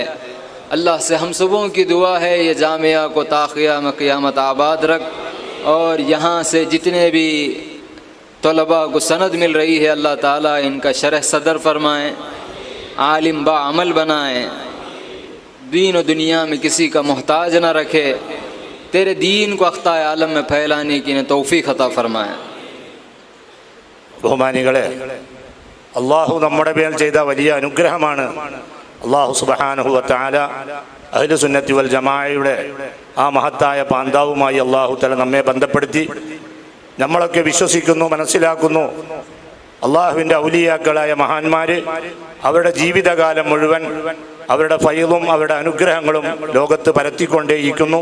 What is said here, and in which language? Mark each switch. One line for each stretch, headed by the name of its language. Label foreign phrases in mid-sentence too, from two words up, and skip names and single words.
Hindi: अल्लाह से हम सबों की दुआ है ये जामिया को ता क़यामत क़यामत आबाद रख, और यहाँ से जितने भी तलबा को सनद मिल रही है अल्लाह ताला इनका शरह सदर फ़रमाएँ, आलिम बा अमल बनाएँ, दीन और दुनिया में किसी का मोहताज न रखे, तेरे दीन को अख्ताए आलम में फैलाने की इन्हें तौफ़ीक़ अता फ़रमाएँ।
Malayalam: ബഹുമാനികളെ, അള്ളാഹു നമ്മുടെ മേൽ ചെയ്ത വലിയ അനുഗ്രഹമാണ് അള്ളാഹു
Arabic: سبحانه وتعالى أهل السنة والجماعة
Malayalam: ആ മഹത്തായ പാന്താവുമായി അള്ളാഹു തആല നമ്മെ ബന്ധപ്പെടുത്തി. നമ്മളൊക്കെ വിശ്വസിക്കുന്നു, മനസ്സിലാക്കുന്നു, അള്ളാഹുവിൻ്റെ ഔലിയാക്കളായ മഹാന്മാർ അവരുടെ ജീവിതകാലം മുഴുവൻ അവരുടെ ഫൈളും അവരുടെ അനുഗ്രഹങ്ങളും ലോകത്ത് പരത്തിക്കൊണ്ടേയിരിക്കുന്നു.